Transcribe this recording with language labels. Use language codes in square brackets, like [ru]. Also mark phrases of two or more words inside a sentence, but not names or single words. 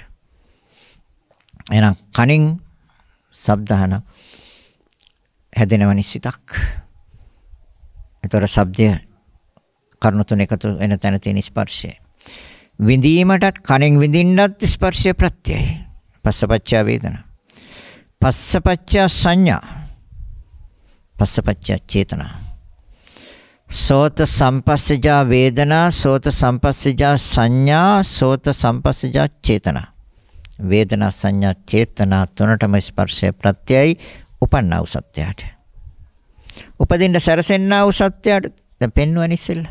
[si] එහෙනම් කනින් ශබ්දහන හැදෙනවනි සිතක්. ඒතර ශබ්දය කර්ණ තුන එකතු වෙන තැන තියෙන ස්පර්ශය. විඳීමටත් කනෙන් විඳින්නත් ස්පර්ශය ප්‍රත්‍යයයි. [pi] පස්සපච්චය වේදනා. පස්සපච්චය සංඥා. පස්සපච්චය චේතනා. සෝත සම්පස්සජා වේදනා, සෝත සම්පස්සජා සංඥා, සෝත සම්පස්සජා චේතනා. [si] වේදනා, සංඥා, චේතනා තුනටම ස්පර්ශය ප්‍රත්‍යයයි උපන්නා වූ සත්‍යයට. උපදින්න සැරසෙන්නා වූ සත්‍යයට දැන් පෙන්වන්නේ ඉස්සෙල්ලා.